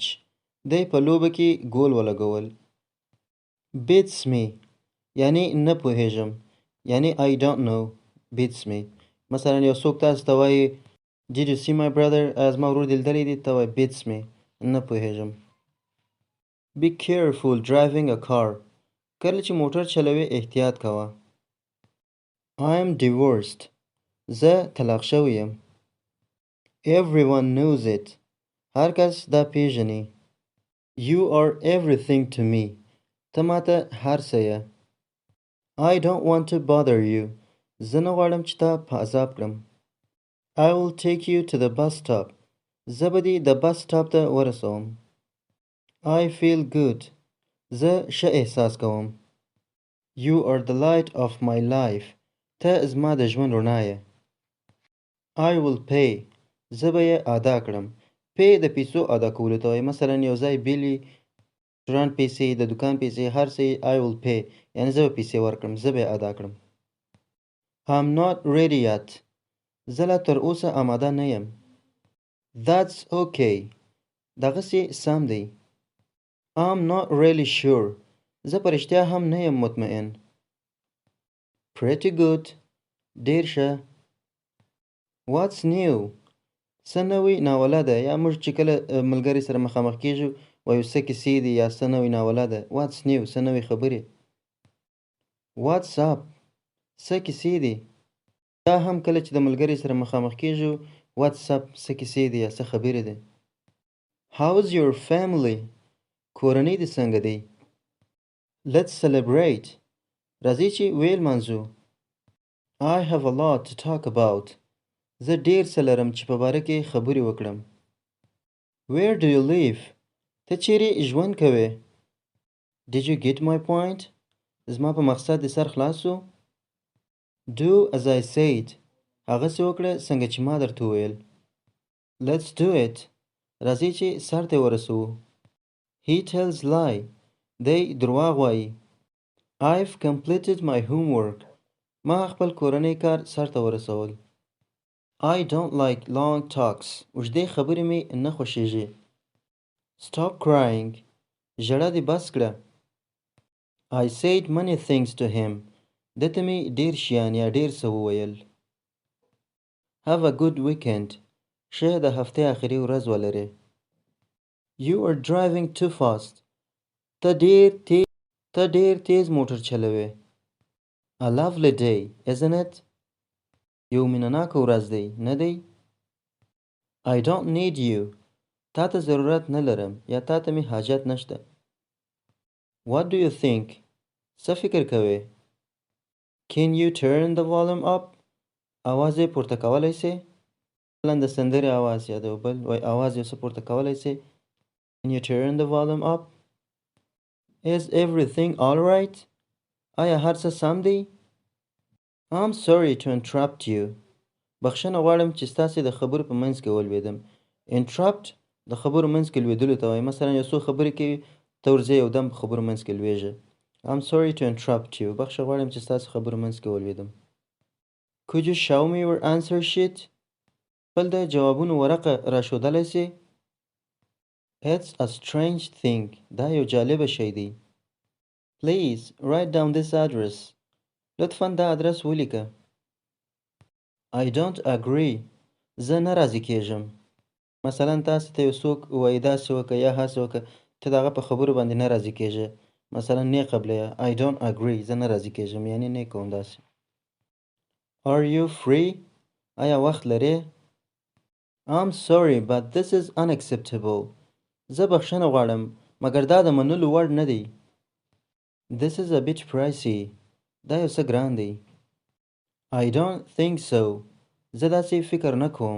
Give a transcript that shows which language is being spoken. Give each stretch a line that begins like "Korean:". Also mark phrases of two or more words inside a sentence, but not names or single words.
Pashto: دی په لوبه کې ګول ولګول.
English: Beats me.
Pashto: یعنی نه پوهیږم. یعنی
English: I don't know. Beats me.
Pashto: مثلا یو څوک تاسو ته وایي
English: Did you see my brother?
Pashto: آیا زما ورور دې لیدلی دی؟ ته وایي
English: Beats me.
Pashto: نه پوهیږم.
English: Be careful driving a car.
Pashto: کله چې موټر چلوې احتیاط کوه.
English: I am divorced.
Pashto: زه طلاق شوی یم.
English: Everyone knows it.
Pashto: هر کس دا پیژني.
English: You are everything to me.
Pashto: ته ماته هر څه یې.
English: I don't want to bother you.
Pashto: زه نه غواړم چې تا په عذاب کړم.
English: I will take you to the bus stop.
Pashto: زه به دې د بس سټاپ ته ورسوم.
English: I feel good.
Pashto: زه ښه احساس کوم.
English: You are the light of my life.
Pashto: ته زما د ژوند رڼا یې.
English: I will pay.
Pashto: زه به یې ادا کړم. pay د پیسو ادا کولو ته وایي. مثلا یو ځای بیلي رستورانت پیسې، د دکان پیسې، هر څه
English: I will pay.
Pashto: یعنی زه به پیسې ورکړم، زه به یې ادا کړم.
English: I'm not ready yet.
Pashto: زه لا تر اوسه آماده نه یم.
English: That's okay.
Pashto: دغسې سم دی.
English: I'm not really sure.
Pashto: زه په رښتیا هم نه یم مطمئن.
English: Pretty good.
Pashto: ډېر ښه.
English: What's new?
Pashto: څه نوی ناوله ده، یا موږ چې کله ملګري سره مخامخ کېږو وایو څه کیسې دي یا څه نوی ناوله ده.
English: What's new؟
Pashto: څه نوی خبرې.
English: What's up؟
Pashto: څه کیسې دي. دا هم کله چې د ملګري سره مخامخ کېږو
English: What's up؟
Pashto: څه کیسې دي یا څه خبرې دي.
English: How's your family؟
Pashto: کورنۍ دې څنګه دی.
English: Let's celebrate.
Pashto: راځئ چې ویې لمانځو.
English: I have a lot to talk about.
Pashto: زه ډېر څه لرم چې په باره کې خبرې وکړم.
English: Where do you live؟
Pashto: ته چیرې ژوند کوې.
English: Did you get my point؟
Pashto: زما په مقصد دې سر خلاص شو.
English: Do as I said.
Pashto: هغسې وکړه څنګه چې ما درته وویل.
English: Let's do it.
Pashto: راځئ چې سر ته ورسوو.
English: He tells lie.
Pashto: دی درواغ وایي.
English: I've completed my homework.
Pashto: ما خپل کورنۍ کار سر ته ورسول.
English: I don't like long talks.
Pashto: اوږدې خبرې مې نه خوښېږي.
English: Stop crying.
Pashto: ژړا دې بس کړه.
English: I said many things to him.
Pashto: ده ته مې ډېر شیان یا ډېر څه وویل.
English: Have a good weekend.
Pashto: ښه د هفتې آخري ورځ ولرې.
English: You are driving too fast.
Pashto: ته ډېر تیز موټر چلوې.
English: A lovely day, isn't it?
Pashto: یو مینه‌ناکه ورځ دی، نه دی؟
English: I don't need you.
Pashto: تا ته ضرورت نه لرم یا تا ته مې حاجت نشته.
English: What do you think؟
Pashto: څه فکر کوې. Can you turn the volume up؟ آواز یې پورته کولی سې. مثلاً د سندرې آواز یا د بل آواز یې څه پورته کولی سې.
English: Can you turn the volume up؟ Is everything all right؟
Pashto: آیا هر څه سم دی.
English: I'm sorry to interrupt you.
Pashto: بخښنه غواړم چې ستاسې د خبرو په منځ کې ولوېدم. Interrupt د خبرو منځ کې لوېدلو ته وایي. مثلا یو څو خبرې کوي ته ورځې یو دم په خبرو منځ کې لوېږي.
English: I'm sorry to interrupt you.
Pashto: بخښه غواړم چې ستاسې خبرو منځ کې ولوېدم.
English: Could you show me your answer sheet؟
Pashto: خپل د جوابونو ورقه راښودلی سې.
English: It's a strange thing.
Pashto: دا یو جالبه شی دی.
English: Please write down this address.
Pashto: لطفاً دا ادرس ولیکه.
English: I don't agree.
Pashto: زه نه راضي کېږم. مثلا تاسې ته یو څوک وایي داسې وکړه یا هسې وکړه، ته د هغه په خبرو باندې نه راضي کېږې. مثلا نه قبلویه.
English: I don't agree.
Pashto: زه نه راضي کېږم یعنې نه کوم داسې.
English: Are you free؟
Pashto: آیا وخت لرې.
English: I'm sorry but this is unacceptable.
Pashto: زه بخښنه غواړم مګر دا د منلو وړ نه دی.
English: This is a bit pricey.
Pashto: دا یو څه ګران دی.
English: I don't think so.
Pashto: زه داسې فکر نه کوم.